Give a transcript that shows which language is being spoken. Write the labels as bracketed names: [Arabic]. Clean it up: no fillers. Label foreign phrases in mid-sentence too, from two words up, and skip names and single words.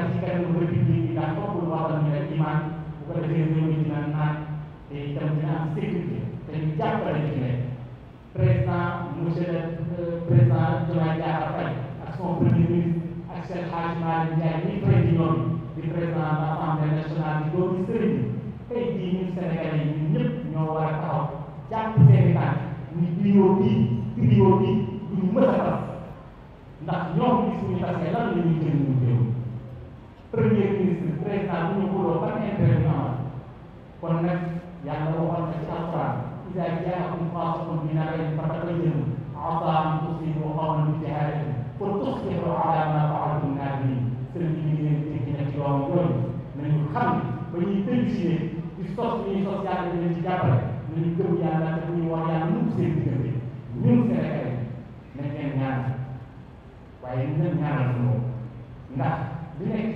[Wolof] ci kanamu république bi ndax bokkul waxal ñu rek iman bu ko defee réew mi dina naat te itam dina am sécurité te ñu jàppale ci nekk président [French] monsieur le président [Wolof] Diomaye Diakhar Faye ak [French] son premier ministre [Wolof] ak seen Hadj Malick Ndiaye mi président di [French] président de l'Assemblée nationale [Wolof] di doomi sëriñ bi tey jii ñun Sénégalais yi ñun ñëpp ñoo war a taxaw jàpp seeni tànk ñu trio bii du ñu mës a tas ndax ñoom gis ñu tasee lan la ñuy jël ñu réew [French] premier ministre [Wolof] président bu ñu xuloo ban intérêt ñu amal kon nag yàlla waxoon na ci alquran [Arabic] إذا جاءكم فاسق بنبأ فتبينوا عسى أن تصيبوا قوما بجهالة فتصبحوا على ما فعلتم نادمين [Wolof] sëriñ bi ñu ngi leen dégg na ci yoon yooyu nañu xam ne ba ñuy décidé di sos bi ñuy sos yàlla leen ci jàppale nañu gëm yàlla te bu ñuy wax yàlla nu seen diggante ñun Sénégalais nañ leen ñaanal waaye ñu leen ñaanal suñu ndax li nekk ci